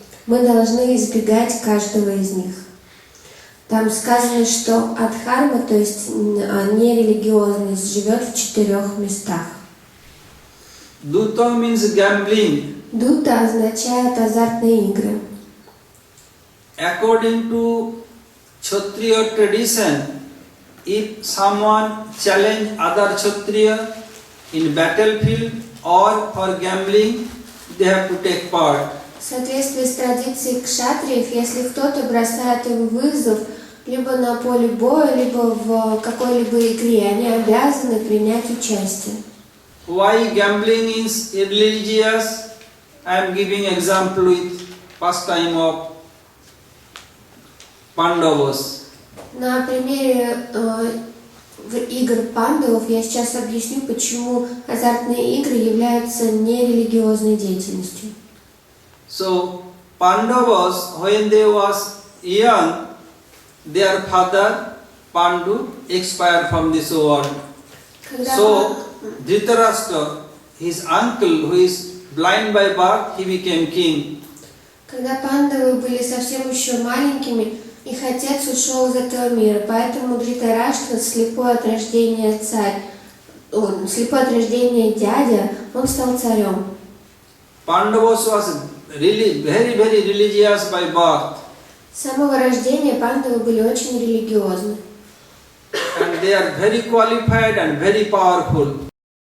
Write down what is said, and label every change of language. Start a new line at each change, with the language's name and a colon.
Russian: Мы должны избегать каждого из них. Там сказано, что адхарма, то есть нерелигиозность, живет в 4 местах.
English: Duta means gambling.
Russian: Дута означает азартные игры.
English: According to Kshatriya tradition, if someone challenge other Kshatriya in battlefield or for gambling, they have to take part.
Russian: В соответствии с традицией кшатриев, если кто-то бросает им вызов либо на поле боя, либо в какой-либо игре, они обязаны принять участие.
English: Why gambling is irreligious? I am giving example with pastime of Pandavas.
Russian: На примере игр пандавов я сейчас объясню, почему азартные игры являются нерелигиозной деятельностью.
English: So Pandavas, when they was young, their father Pandu expired from this world. So Dhritarashtra, his uncle, who is blind by birth, he became king.
Russian: Когда пандавы были совсем еще маленькими, их отец ушел из этого мира, поэтому Дhrитараштра, слепой от рождения царь, слепой от рождения дядя, он стал царем.
English: Pandavas was really very religious by birth.
Russian: С самого рождения пандавы были очень религиозны.
English: And they are very qualified and very powerful.